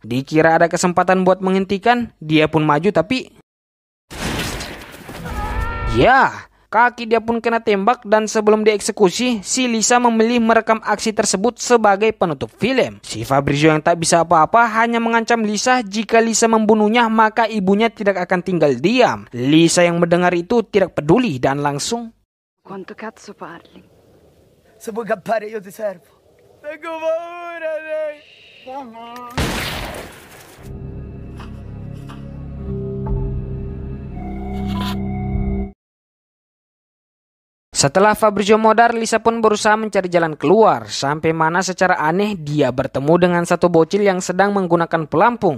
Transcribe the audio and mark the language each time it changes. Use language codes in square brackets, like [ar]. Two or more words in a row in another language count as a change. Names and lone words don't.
[id] Dikira ada kesempatan buat menghentikan, dia pun maju tapi ya, kaki dia pun kena tembak dan sebelum dieksekusi, si Lisa memilih merekam aksi tersebut sebagai penutup film. Si Fabrizio yang tak bisa apa-apa hanya mengancam Lisa jika Lisa membunuhnya maka ibunya tidak akan tinggal diam. Lisa yang mendengar itu tidak peduli dan langsung [it] Quanto cazzo parli? Se vuoi cappare io ti servo. Tengo paura, Ray. [id] Setelah Fabrizio modar, Lisa pun berusaha mencari jalan keluar. Sampai mana secara aneh dia bertemu dengan satu bocil yang sedang menggunakan pelampung.